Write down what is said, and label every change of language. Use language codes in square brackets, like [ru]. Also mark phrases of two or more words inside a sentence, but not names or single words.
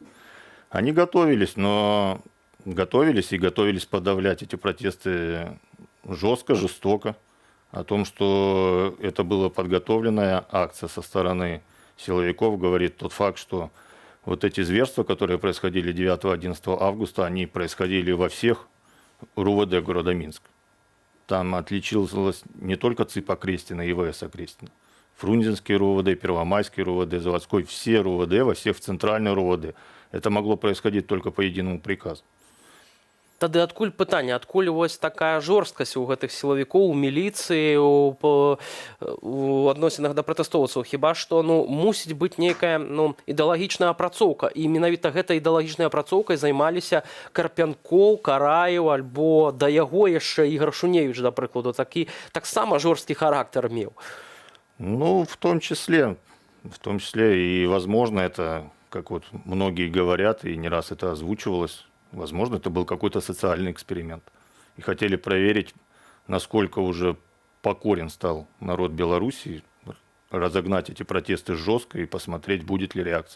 [ru] Они готовились подавлять эти протесты жестко, жестоко, о том, что это была подготовленная акция со стороны силовиков, говорит тот факт, что вот эти зверства, которые происходили 9-11 августа, они происходили во всех РУВД города Минск. Там отличилась не только ЦИП Окрестина и ВС Окрестина. Фрунзенский РУВД, Первомайский РУВД, Заводской, все РУВД, во всех в центральной РУВД. Это могло происходить только по единому приказу. [be] Тады адкуль пытанне, адкуль вось такая жорсткасць у гэтых сілавікоў, у міліцыі, у адносінах да пратэстоўцаў. Хіба што мусіць быць нейкая ідэалагічная апрацоўка. І менавіта гэтай ідэалагічнай апрацоўкай займаліся Карпянкоў, Караеў, альбо да яго яшчэ Ігор Шуневіч, да прыкладу, таксама жорсткі характар меў. [ru] Ну, в том числе и, возможно, это, как вот многие говорят, и не раз это озвучивалось, возможно, это был какой-то социальный эксперимент. И хотели проверить, насколько уже покорен стал народ Беларуси, разогнать эти протесты жестко и посмотреть, будет ли реакция.